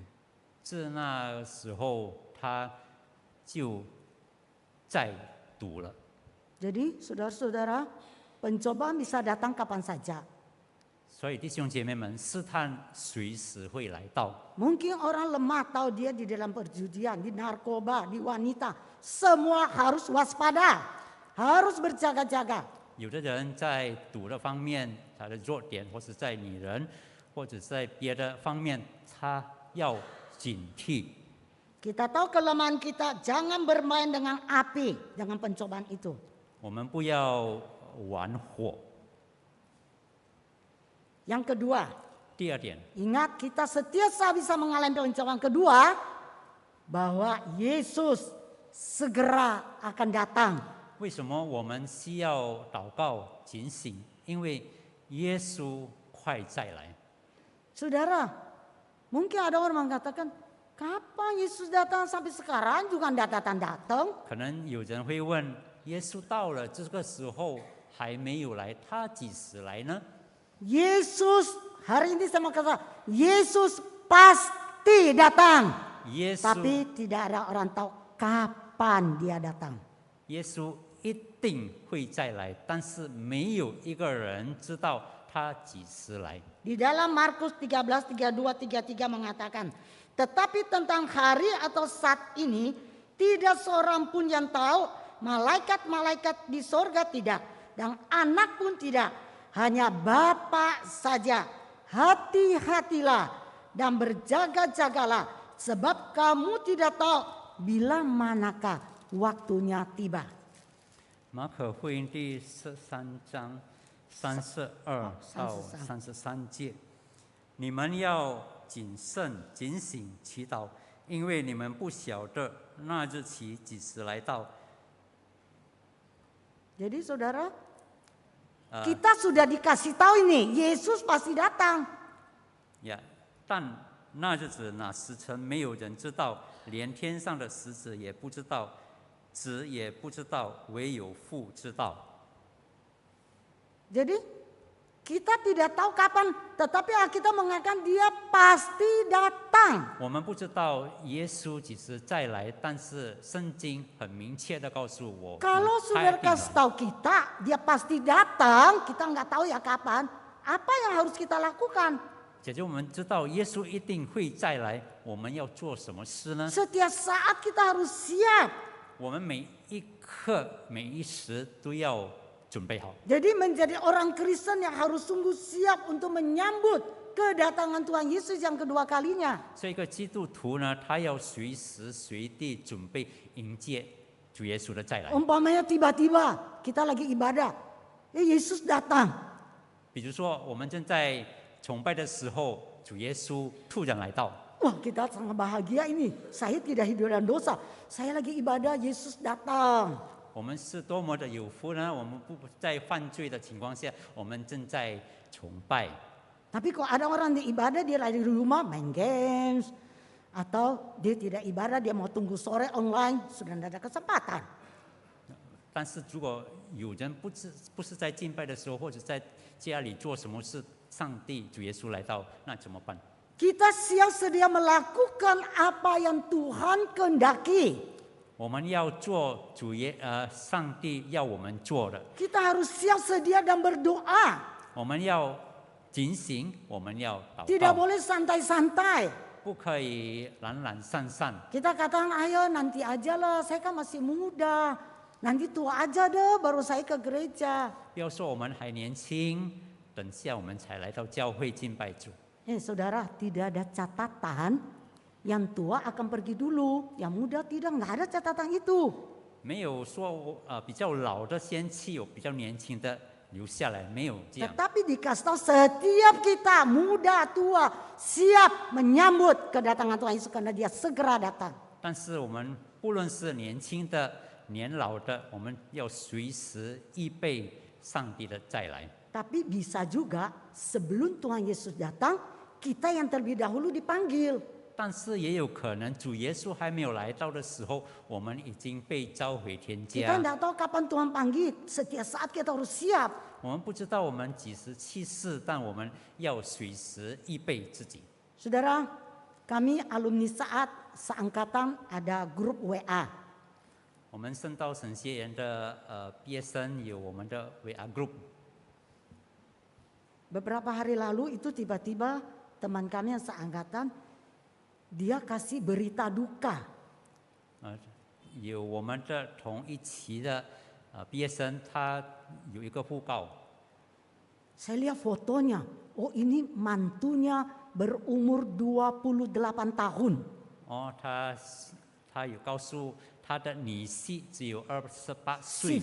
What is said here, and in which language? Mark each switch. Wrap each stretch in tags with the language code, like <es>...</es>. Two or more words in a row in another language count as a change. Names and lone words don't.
<zh>自那时候，他就再赌了。</zh> <id>Jadi saudara-saudara, pencobaan bisa datang kapan saja.</id> <zh>所以弟兄姐妹们，试探随时会来到。</zh> <id>Mungkin orang lemah tahu dia di dalam perjudian, di narkoba, di wanita. Semua harus waspada, harus berjaga-jaga.</id> <zh>有的人在赌的方面，他的弱点，或是在女人，或者在别的方面，他要警惕。</zh> <id>Kita tahu kelemahan kita, jangan bermain dengan api, dengan pencobaan itu.</id> <zh>我们不要玩火。</zh> <id>Yang kedua,</id> <zh>第二点，</zh> <id>ingat kita setiap saat bisa mengalami pencobaan kedua, bahwa Yesus segera akan datang.</id> <zh>为什么我们需要祷告警醒？因为耶稣快再来。</zh> <id>Saudara, mungkin ada orang mengatakan, kapan Yesus datang sampai sekarang juga tidak datang-datang?</id> <zh>可能有人会问：耶稣到了这个时候还没有来，他几时来呢？</zh> <id>Yesus, hari ini saya mau kata, Yesus pasti datang.</id> <zh>耶稣，</zh> <id>Tapi tidak ada orang tahu kapan dia datang.</id> <zh>耶稣一定会再来，但是没有一个人知道他几时来。</zh> <id>Di dalam Markus 13, 32, 33 mengatakan, tetapi tentang hari atau saat ini, tidak seorang pun yang tahu, malaikat-malaikat di sorga tidak, dan anak pun tidak. Hanya Bapa saja. Hati-hatilah dan berjaga-jagalah, sebab kamu tidak tahu bila manakah waktunya tiba.</id> <zh>马可福音第13章32到33节，你们要谨慎、警醒、祈祷，因为你们不晓得那日期几时来到。</zh> <id>Jadi saudara, kita sudah dikasih tahu ini, Yesus pasti datang.</id> <zh>呀，但那日子哪时辰，没有人知道，连天上的使者也不知道，子也不知道，唯有父知道。</zh> <id>Jadi kita tidak tahu kapan, tetapi Alkitab mengatakan dia pasti datang.</id> <zh>我们不知道耶稣几时再来，但是圣经很明确的告诉我，</zh> <id>Kalau</id> <zh>他</zh> <id>saudara</id> <zh>一定</zh> <id>kasih</id> <zh>来。</zh> <id>tahu kita, dia pasti datang, kita nggak tahu ya kapan. Apa yang harus kita lakukan?</id> <zh>姐姐，我们知道耶稣一定会再来，我们要做什么事呢？</zh> <id>Setiap saat kita harus siap.</id> <zh>我们每一刻、每一时都要准备好。</zh> <id>Jadi menjadi orang Kristen yang harus sungguh siap untuk menyambut kedatangan Tuhan Yesus yang kedua kalinya.</id> <zh>所以一个基督徒呢，他要随时随地准备迎接主耶稣的再来。</zh> <id>Umpamanya tiba-tiba kita lagi ibadah, Yesus datang.</id> <zh>比如说，我们正在崇拜的时候，主耶稣突然来到，</zh> <id>Wah, kita sangat bahagia ini. Saya tidak hidup dalam dosa. Saya lagi ibadah, Yesus datang.</id> <zh>我们是多么的有福呢？我们不在犯罪的情况下，我们正在崇拜。</zh> <id>Tapi kalau ada orang di ibadah, dia lagi di rumah main games. Atau dia tidak ibadah, dia mau tunggu sore online, sudah tidak ada kesempatan.</id> <zh>但是如果有人不是在敬拜的时候，或者在家里做什么事，上帝主耶稣来到，那怎么办？</zh> <id>Kita siap sedia melakukan apa yang Tuhan kehendaki.</id> <zh>我们要做上帝要我们做的，</zh> <id>Kita harus siap sedia dan berdoa.</id> <zh>我们要警醒，我们要祷</zh> <id>Tidak</id> <zh>告，</zh> <id>boleh santai-santai.</id> <zh>不可以懒懒散散。</zh> <id>Kita katakan, ayo nanti aja lah, saya kan masih muda. Nanti tua aja deh, baru saya ke gereja.</id> <zh>不要说我们还年轻，等下我们才来到教会敬拜主。</zh> <id>Saudara, tidak ada catatan yang tua akan pergi dulu, yang muda tidak, nggak ada catatan itu.</id> <zh>没有说比较老的先去，有比较年轻的留下来，没有这样。</zh> <id>Tetapi dikasih tahu setiap kita, muda, tua, siap menyambut kedatangan Tuhan Yesus karena dia segera datang.</id> <zh>但是我们不论是年轻的、年老的，我们要随时预备上帝的再来。</zh> <id>Tapi bisa juga sebelum Tuhan Yesus datang, kita yang terlebih dahulu dipanggil.</id> <zh>但是也有可能主耶稣还没有来到的时候，我们已经被召回天</zh> <id>Kita</id> <zh>家。</zh> <id>tidak tahu kapan Tuhan panggil, setiap saat kita harus siap.</id> <zh>我们不知道我们几时去世，但我们要随时预备自己。</zh> <id>Saudara, kami alumni saat seangkatan ada grup WA.</id> <zh>我们圣道神学院的毕业生有我们的 WA group。</zh> <id>Beberapa hari lalu itu tiba-tiba teman kami yang seangkatan, dia kasih berita duka.</id> <zh>有我们的同一期的毕业生，他有一个讣告。</zh> <id>Saya lihat fotonya, oh ini mantunya berumur 28 tahun.</id> <zh>哦，他有告诉他的女婿只有28岁，</zh>